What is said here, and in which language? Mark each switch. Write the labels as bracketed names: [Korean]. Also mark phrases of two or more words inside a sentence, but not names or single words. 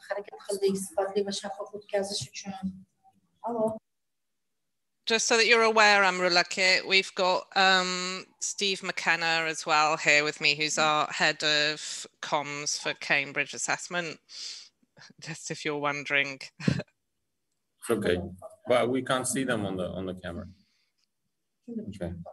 [Uzbek] harakat qildik sifatli va shaffof o'tkazish uchun. [English] Just so that you're aware, Amrulake, we've got Steve McKenna as well here with me, who's our head of comms for Cambridge Assessment. Just if you're wondering. Okay, but we can't see them on the camera. Okay.